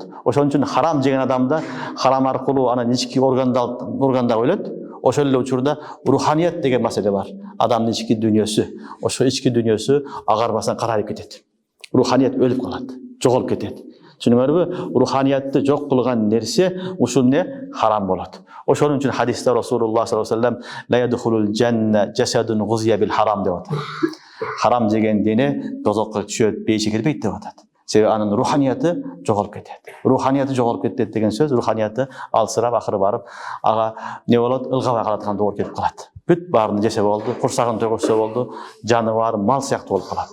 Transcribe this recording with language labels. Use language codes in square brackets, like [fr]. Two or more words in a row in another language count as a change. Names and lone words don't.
[ky] Ошон үчүн харам жеген адамда харам аркылуу анан ички органда өлөт. Ошол эле учурда руханият деген маселе бар. Адамдын ички дүйнөсү, ошо ички дүйнөсү агарбастан карайып кетет. Руханият өлүп калат, жоголуп кетет. Түшүнүңөрбү? Руханиятты жок кылган нерсе ушул не харам болот. Ошон үчүн хадисте Расулуллах [ar] صلى الله عليه وسلم لا يدخل الجنة جسد غذي بالحرام [ky] деп атат. Харам деген дене тозокко түшөт, бейиши кирбейт деп атат. Себеби анын руханияты жоголуп кетет. Руханияты жоголуп кетет деген сөз, руханияты алсырап акыры барып, ага не болот? Ылгабай калаткан доор келип калат. Бүт баарын жесе болду, курсагын тойгузса болду, жаны бар, мал сыяктуу болуп калат.